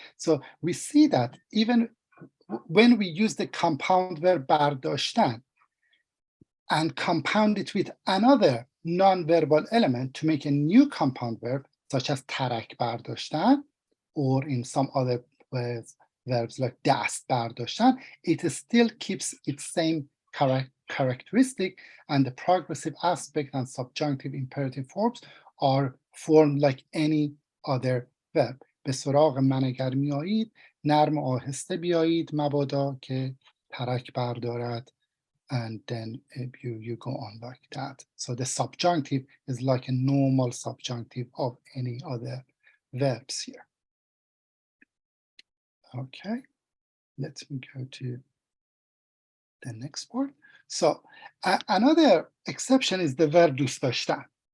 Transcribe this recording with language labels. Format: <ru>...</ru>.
<en>So we see that even when we use the compound verb برداشتن and compound it with another non-verbal element to make a new compound verb, such as ترک برداشتن, or in some other words, verbs like دست برداشتن, it still keeps its same characteristic, and the progressive aspect and subjunctive imperative forms are formed like any other verb.</en> <fa>به سراغ من اگر میایید نرم آهسته بیایید مبادا که ترک بردارد,</fa> <en>and then you go on like that. So the subjunctive is like a normal subjunctive of any other verbs here. Okay, let me go to the next part. So another exception is the verb دوست داشتن.</en>